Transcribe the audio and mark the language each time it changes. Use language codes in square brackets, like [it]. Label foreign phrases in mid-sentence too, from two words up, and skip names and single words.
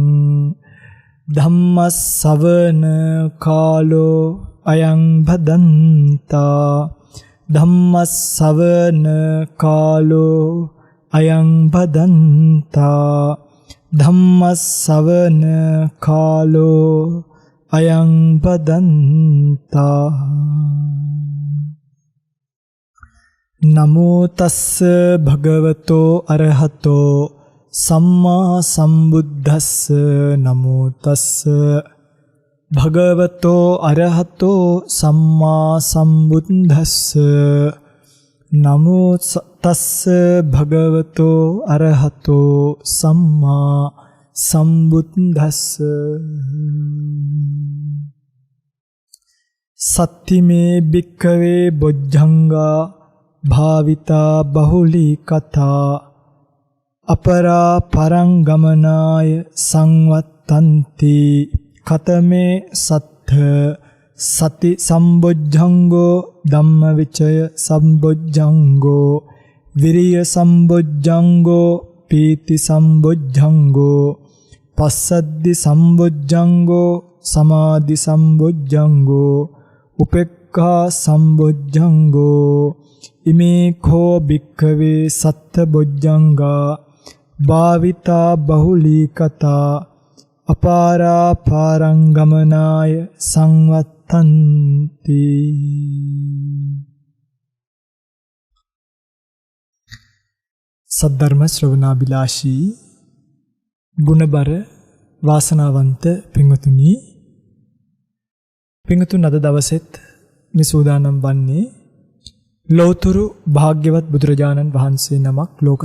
[pi] धम्मස්සවන කාලෝ අයං භදන්තා ධම්මස්සවන කාලෝ අයං භදන්තා ධම්මස්සවන කාලෝ අයං භදන්තා නමෝ තස්ස භගවතෝ අරහතෝ සම්මා සම්බුද්දස්ස නමෝ තස්ස භගවතෝ අරහතෝ සම්මා සම්බුද්දස්ස නමෝ තස්ස භගවතෝ අරහතෝ සම්මා සම්බුද්දස්ස සත්තිමේ භික්ඛවේ බොජ්ජංගා භාවිතා බහුලී කතා අපරා පරංගමනාය සංවත්තන්ති කතමේ සත්ථ සති සම්බොජ්ජංගෝ ධම්මවිචය සම්බොජ්ජංගෝ විරිය සම්බොජ්ජංගෝ පීති සම්බොජ්ජංගෝ පස්සද්ධි සම්බොජ්ජංගෝ සමාධි සම්බොජ්ජංගෝ උපේක්ඛා සම්බොජ්ජංගෝ ඉමේ කෝ භික්ඛවේ සත්ත බොජ්ජංගා භාවිතා බහුලී කතා අපාරා පාරංගමනාය සංවත්තන්ති [si] සද්ධර්ම ශ්‍රවණාබිලාෂී ගුණබර වාසනාවන්ත පින්වතුනි පින්වතුන් අද දවසෙත් මේ සූදානම් වන්නේ ලෞතුරු භාග්‍යවත් බුදුරජාණන් වහන්සේ නමක් ලෝක